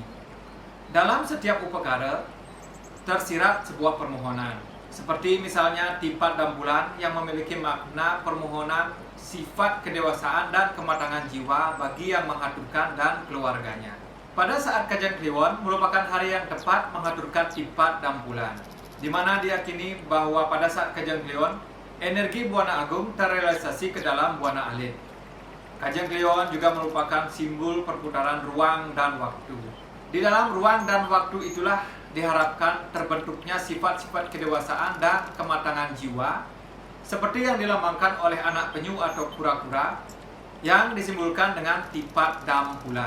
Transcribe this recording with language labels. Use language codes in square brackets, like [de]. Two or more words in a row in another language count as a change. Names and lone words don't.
[id] Dalam setiap upakara tersirat sebuah permohonan, seperti misalnya tipat dampulan yang memiliki makna permohonan sifat kedewasaan dan kematangan jiwa bagi yang mengaturkan dan keluarganya. Pada saat Kajeng Kliwon merupakan hari yang tepat mengaturkan tipat dampulan, di mana diyakini bahwa pada saat Kajeng Kliwon energi Buana Agung terrealisasi ke dalam Buana Alit. Kajeng Kliwon juga merupakan simbol perputaran ruang dan waktu. Di dalam ruang dan waktu itulah diharapkan terbentuknya sifat-sifat kedewasaan dan kematangan jiwa seperti yang dilambangkan oleh anak penyu atau kura-kura yang disimbolkan dengan tipat dampulan.